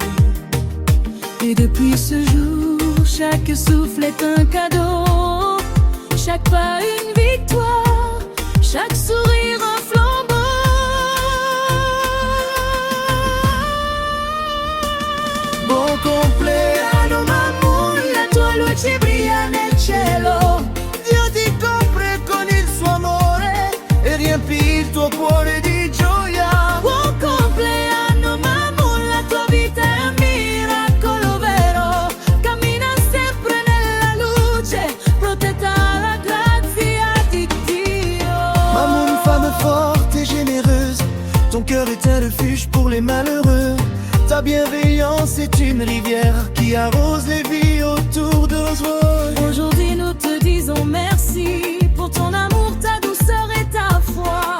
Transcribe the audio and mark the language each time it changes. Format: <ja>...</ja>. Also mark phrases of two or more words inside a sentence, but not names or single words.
<fr>Et depuis ce jour, chaque souffle est un cadeau, chaque pas une victoire, chaque sourire un flambeau.</fr> <it>Bon compleanno Mamoun, La tua luce brilla nel cielo. Dio ti copre con il suo amore e riempì il tuo cuore di gioia. Buon compleanno Mamoun, la tua vita è un miracolo vero. Cammina sempre nella luce, protetta alla grazia di Dio.</it> <fr>Mamoun, femme forte et généreuse, ton cœur est un refuge pour les malheureux. Ta bienveillance est une rivière qui arrose les vies autour de nous. Aujourd'hui nous te disons merci pour ton amour, ta douceur et ta foi.</fr>